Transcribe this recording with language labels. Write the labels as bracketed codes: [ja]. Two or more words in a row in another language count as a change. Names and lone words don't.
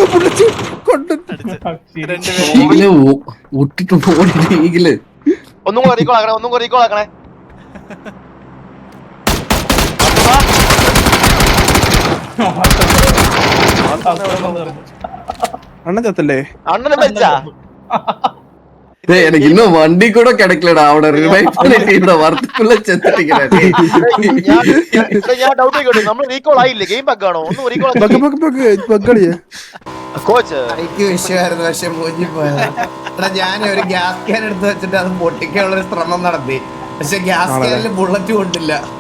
[ml] ഒട്ടിട്ട് പോയില്ലേ. ഒന്നും കൂടെ റീകോൾ ആക്കണേ. അണ്ണൻ ചത്തല്ലേ? അണ്ണനെ വെച്ചാ [ta] எனக்கு இன்னும் வண்டி கூட கிடைக்கலடா. அவட ரிவைவ் பண்ணிட்டு இந்த வரத்துக்குள்ள செத்துட்டீங்கடா. [ml] ഞാൻ ഡൗട്ട് ആയിക്കോട്ടെ, നമ്മൾ റീകോൾ ആയില്ലേ? [en] game bug [ml] ആണോ? ഒന്നും റീകോൾ കോച്ച് എനിക്ക് വിഷയമായിരുന്നു, പക്ഷെ മൂഞ്ചി പോയതാ. എടാ ഞാൻ ഒരു [en] gas can [ml] എടുത്ത് വെച്ചിട്ട് അത് പൊട്ടിക്കാനുള്ള ഒരു ശ്രമം നടത്തി, പക്ഷെ [en] gas canil [ml] ബുള്ളറ്റ് കൊണ്ടില്ല.